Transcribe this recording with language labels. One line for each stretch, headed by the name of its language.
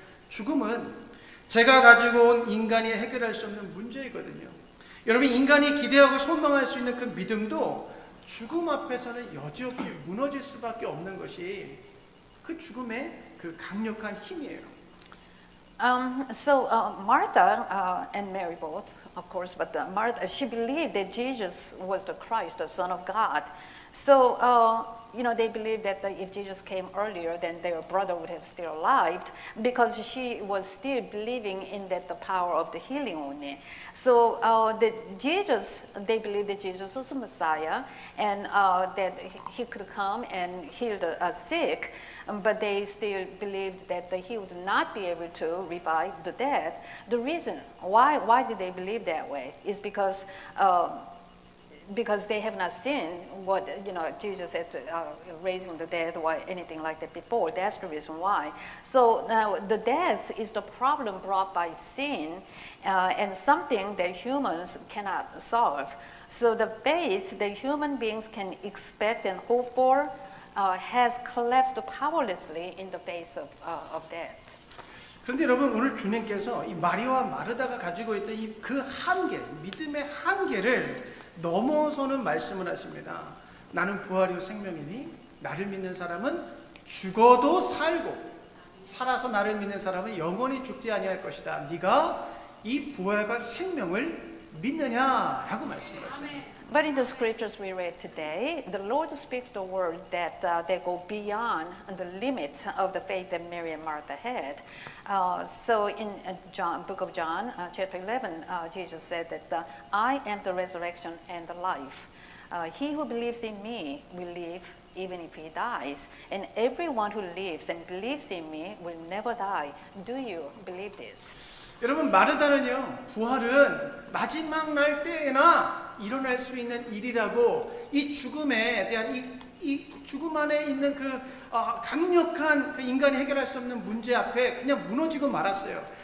Korean: 죽음은 제가 가지고 온 인간이 해결할 수 없는 문제이거든요. 여러분, 인간이 기대하고 소망할 수 있는 그 믿음도 죽음 앞에서는 여지없이 무너질 수밖에 없는 것이 그 죽음의 그 강력한 힘이에요.
English: Martha and Mary both, of course, but Martha, she believed that Jesus was the Christ, the Son of God. So, they believed that if Jesus came earlier, then their brother would have still lived, because she was still believing in that the power of the healing only. So they believed that Jesus was the Messiah, and that he could come and heal the sick, but they still believed that he would not be able to revive the dead. The reason why did they believe that way is because they have not seen what Jesus had raising the dead or anything like that before. That's the reason why. So now the death is the problem brought by sin, and something that humans cannot solve. So the faith that human beings can expect and hope for has collapsed powerlessly in the face of death.
Korean: 그런데 여러분, 오늘 주님께서 이 마리아와 마르다가 가지고 있던 이 그 한계, 믿음의 한계를 넘어서는 말씀을 하십니다. 나는 부활이요 생명이니 나를 믿는 사람은 죽어도 살고 살아서 나를 믿는 사람은 영원히 죽지 아니할 것이다. 네가 이 부활과 생명을 믿느냐라고 말씀을 하세요.
English: But in the scriptures we read today, the Lord speaks the word that they go beyond the limit of the faith that Mary and Martha had. So in book of John, chapter 11, Jesus said that I am the resurrection and the life. He who believes in me will live even if he dies. And everyone who lives and believes in me will never die. Do you believe this?
Korean: 여러분, 마르다는요, 부활은 마지막 날 때에나 일어날 수 있는 일이라고 이 죽음에 대한 이 죽음 안에 있는 그 강력한 그 인간이 해결할 수 없는 문제 앞에 그냥 무너지고 말았어요.